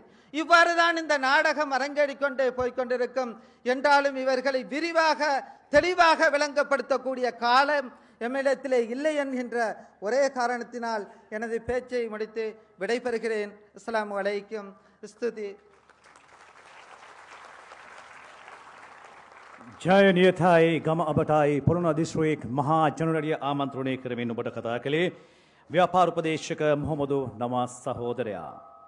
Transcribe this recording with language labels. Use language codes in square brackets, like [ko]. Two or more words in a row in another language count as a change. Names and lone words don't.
[ta] இவ்வாறு தான் இந்த நாடகம் அரங்கேறிக்கொண்டே போய்கொண்டிருக்கும். என்றாலும் இவர்களை விரிவாக தெளிவாக விளங்கப்படுத்தக்கூடிய காலம் எம்மிடத்திலே இல்லை என்கின்ற ஒரே காரணத்தினால் எனது பேச்சை முடித்து விடைபெறுகிறேன். [ar] السلام عليكم. ஸ்துதி. [si] ජය නියතයි ගම අබටයි පොළොන්නරුව දිස්ත්‍රික් මහා ජනරඩිය ආමන්ත්‍රණය කරමින් ඔබට කතා කළේ ව්‍යාපාර උපදේශක මොහොමදු නවාස් සහෝදරයා.